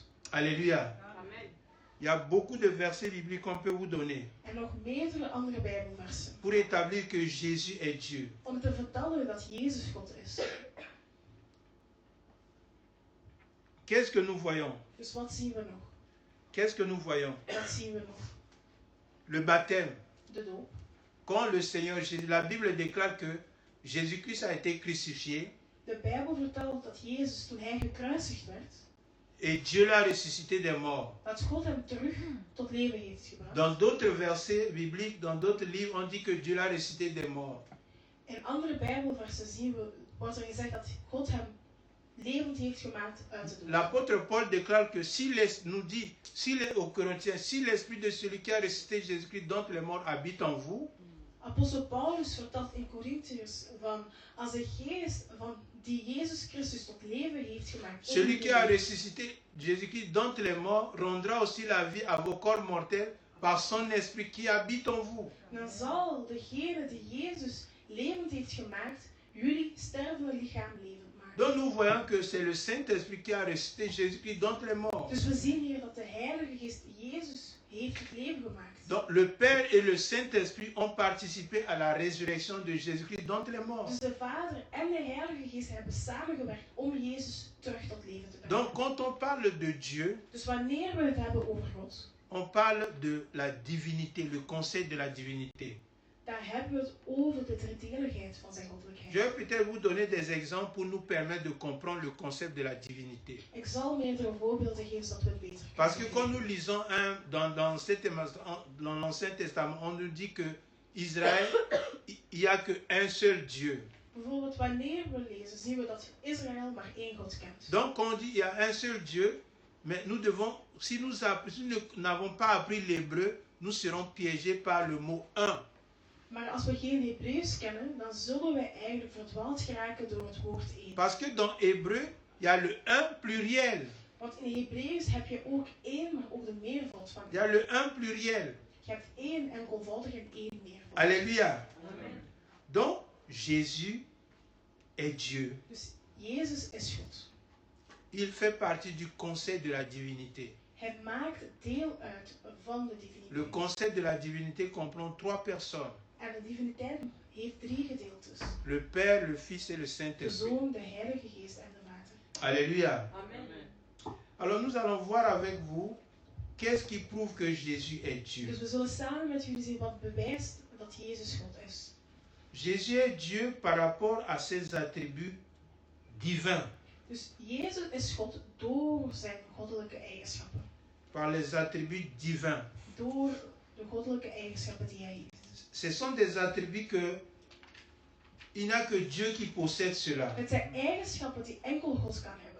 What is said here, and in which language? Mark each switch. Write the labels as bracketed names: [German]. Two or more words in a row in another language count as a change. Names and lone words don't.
[French] Alléluia. Amen. Il y a beaucoup de versets bibliques qu'on peut vous donner [Dutch] En nog meerdere andere Bijbelversen. [French] pour établir que Jésus est Dieu. [Dutch] Om te vertellen dat Jezus God is. [French] Qu'est-ce que nous voyons? [Dutch] Dus wat zien we nog? [French] Qu'est-ce que nous voyons? [Dutch] Wat zien we nog? [French] Le baptême. [Dutch] De doop. [French] Quand le Seigneur Jésus, la Bible déclare que Jésus-Christ a été crucifié [Dutch] De Bijbel vertelt dat Jezus toen hij gekruisigd werd, [French] et Dieu l'a ressuscité des morts. [Dutch] dat God hem terug tot leven heeft gebracht. [French] Dans d'autres versets bibliques, dans d'autres livres, on dit que Dieu l'a ressuscité des morts. [Dutch] In andere Bijbelversen zien we, wordt er gezegd dat God hem levend heeft gemaakt uit de dood. [French] L'apôtre Paul déclare que nous dit, aux Corinthiens, si l'esprit de celui qui a ressuscité Jésus-Christ d'entre les morts habite en vous, [Dutch] Apostel Paulus vertelt in Corinthiërs van als de geest van die Jezus Christus tot leven heeft gemaakt. [French] celui qui a ressuscité Jésus-Christ d'entre les morts rendra aussi la vie à vos corps mortels par son esprit qui habite en vous. [Dutch] Dan zal degene die Jezus levend heeft gemaakt, jullie stervende lichaam levend maken. [French] Donc nous voyons que c'est le Saint-Esprit qui a ressuscité Jésus-Christ d'entre les morts. [Dutch] Dus we zien hier dat de Heilige Geest Jezus heeft het leven gemaakt. [French] Donc le Père et le Saint-Esprit ont participé à la résurrection de Jésus-Christ d'entre les morts. [Dutch] Dus de Vader en de Heilige Geest hebben samengewerkt om Jezus terug tot leven te brengen. [French] Donc quand on parle de Dieu, [Dutch] Dus wanneer we het hebben over God, [French] on parle de la divinité, le concept de la divinité. [Dutch] daar hebben we het over de driedeenigheid van zijn goddelijkheid. [French] Je vais peut-être vous donner des exemples pour nous permettre de comprendre le concept de la divinité. [Dutch] Ik zal meerdere voorbeelden geven zodat we het beter kunnen [French] Parce que quand [Dutch] begrijpen. [French] nous lisons dans l'Ancien Testament, on nous dit que Israël, il n'y a qu'un seul Dieu. [Dutch] Bijvoorbeeld wanneer we lezen, zien we dat Israël maar één God kent. [French] Donc quand on dit il y a un seul Dieu, mais nous devons, si nous n'avons pas appris l'hébreu, nous serons piégés par le mot un. [Dutch] Maar als we geen Hebreeuws kennen, dan zullen we eigenlijk verdwaald geraken door het woord één. [French] Parce que dans hébreu, il y a le un pluriel. [Dutch] Want in Hebreeuws heb je ook één, maar ook de meervoud van [French] Il y a le un pluriel. [Dutch] Je hebt één enkelvoudig en één meervoud. [French] Alléluia. Amen. Donc Jésus est Dieu. [Dutch] Dus Jezus is God. [French] Il fait partie du concept de la divinité. [Dutch] Hij maakt deel uit van de [French] Le [Dutch] diviniteit. [French] concept de la divinité comprend trois personnes. [Dutch] En de diviniteit heeft 3 gedeeltes. [French] Le Père, le Fils et le [Dutch] De [French] Saint-Esprit. [Dutch] Zoon, de Heilige Geest en de Vader. [French] Alléluia. Amen. Alors nous allons voir avec vous qu'est-ce qui prouve que Jésus est Dieu. [Dutch] Dus we zullen samen met jullie zien wat bewijst dat Jezus God is. [French] Jésus est Dieu par rapport à ses attributs divins, [Dutch] Dus Jezus is God door zijn goddelijke eigenschappen. [French] par les attributs divins. [Dutch] Door de goddelijke eigenschappen die hij heeft. [French] Ce sont des attributs que il n'y a que Dieu qui possède cela. [Dutch] Het zijn eigenschappen die enkel God kan hebben.